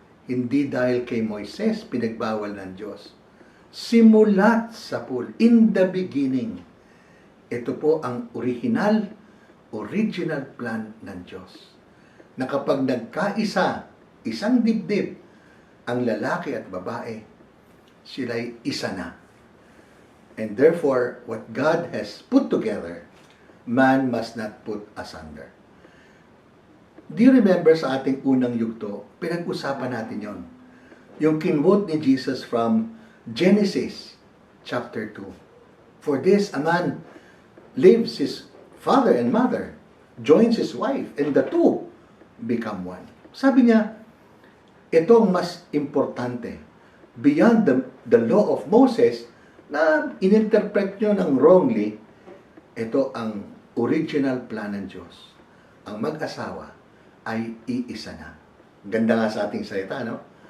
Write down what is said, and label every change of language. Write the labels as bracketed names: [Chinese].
[Filipino] Hindi dahil kay Moises pinagbawal ng Diyos. Simulat sa pool, [English] in the beginning. [Filipino] Ito po ang original plan ng Diyos. Na kapag nagkaisa, isang dibdib, ang lalaki at babae, sila'y isa na. [English] And therefore, what God has put together, man must not put asunder. Do you remember [Filipino] sa ating unang yugto, pinag-usapan natin yon. Yung kinwote ni Jesus [English] from Genesis chapter 2. For this, a man leaves his father and mother joins his wife and the two become one. [Filipino] Sabi niya, ito ang mas importante. [English] Beyond the law of Moses [Filipino] na ininterpret nyo ng wrongly, ito ang original plan ng Diyos. Ang mag-asawa ay iisa na. Ganda nga sa ating salita, no?